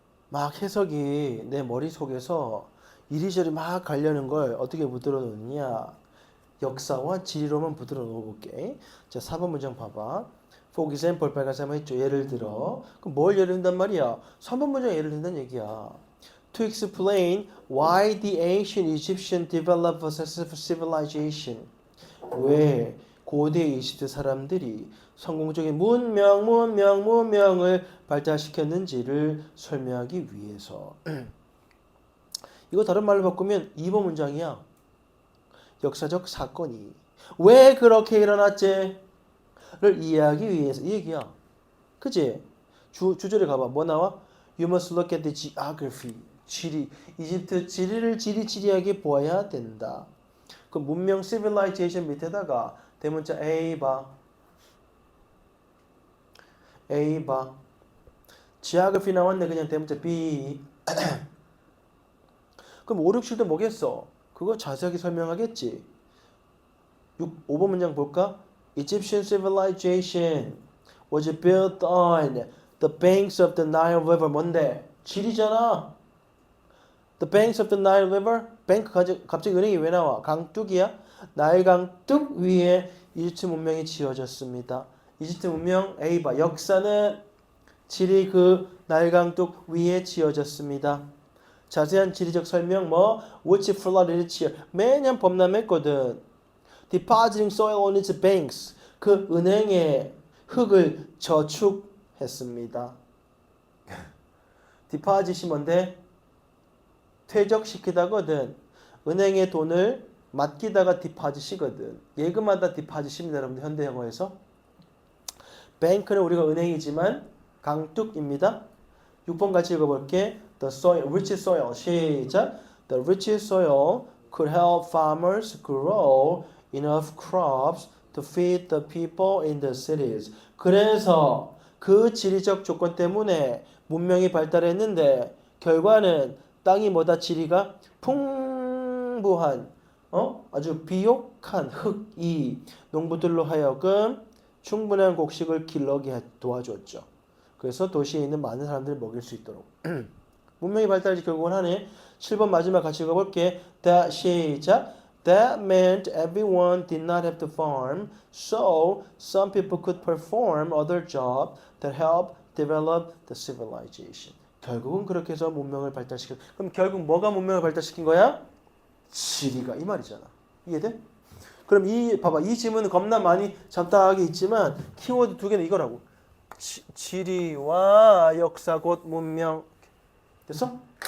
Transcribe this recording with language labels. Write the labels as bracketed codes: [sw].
[ko] 막 해석이 내 머릿속에서 이리저리 막 가려는 걸 어떻게 붙들어 놓느냐? 역사와 지리로만 붙들어 놓을게. 자, 4번 문장 봐봐. [en] For example, [ko] 빨간색 한번 했죠. 예를 들어. 그럼 뭘 예를 든단 말이야? 3번 문장 예를 든다는 얘기야. [en] To explain why the ancient Egyptian developed a successful civilization. [ko] 왜 고대 이집트 사람들이 성공적인 문명을 발달시켰는지를 설명하기 위해서. 이거 다른 말로 바꾸면 2번 문장이야. 역사적 사건이 왜 그렇게 일어났지?를 이해하기 위해서 이 얘기야. 그치? 주절에 가봐. 뭐 나와? [en] You must look at the geography. [ko] 지리. 이집트 지리하게 보아야 된다. 그 문명 civilization 밑에다가 대문자 A 봐. A 봐. geography 나왔네. 그냥 대문자 B. 그럼 5, 6, 7도 뭐겠어? 그거 자세하게 설명하겠지. 5번 문장 볼까? [en] Egyptian civilization was built on the banks of the Nile River. [ko] 뭔데? 지리잖아. [en] The banks of the Nile River. [ko] 뱅크 갑자기 은행이 왜 나와? 강둑이야? 나일 강둑 위에 이집트 문명이 지어졌습니다. 이집트 문명 A 봐. 역사는 지리 그 나일 강둑 위에 지어졌습니다. 자세한 지리적 설명 뭐 [en] which flooded each year. [ko] 매년 범람했거든. [en] Depositing soil on its banks. [ko] 그 은행에 흙을 저축했습니다. 디파짓이 뭔데? 퇴적시키다거든. 은행에 돈을 맡기다가 디파짓이거든. 예금하다 디파짓입니다. 여러분들 현대 영어에서. 뱅크는 우리가 은행이지만 강둑입니다. 6번 같이 읽어볼게. [en] The soil, rich soil. [ko] 시작. [en] The rich soil could help farmers grow enough crops to feed the people in the cities. [ko] 그래서 그 지리적 조건 때문에 문명이 발달했는데 결과는 땅이 뭐다? 지리가 풍부한 아주 비옥한 흙이 농부들로 하여금 충분한 곡식을 길러게 도와줬죠. 그래서 도시에 있는 많은 사람들을 먹일 수 있도록 문명이 발달이 결국은 하네. 7번 마지막 같이 읽어볼게. 시작. [en] That meant everyone did not have to farm, so some people could perform other jobs that helped develop the civilization. [ko] 결국은 그렇게 해서 문명을 발달시켰. 그럼 결국 뭐가 문명을 발달시킨 거야? 지리가 이 말이잖아. 이해돼? 그럼 봐봐. 이 지문은 겁나 많이 잡다하게 있지만 키워드 2개는 이거라고. 지리와 역사 곧 문명. 됐어?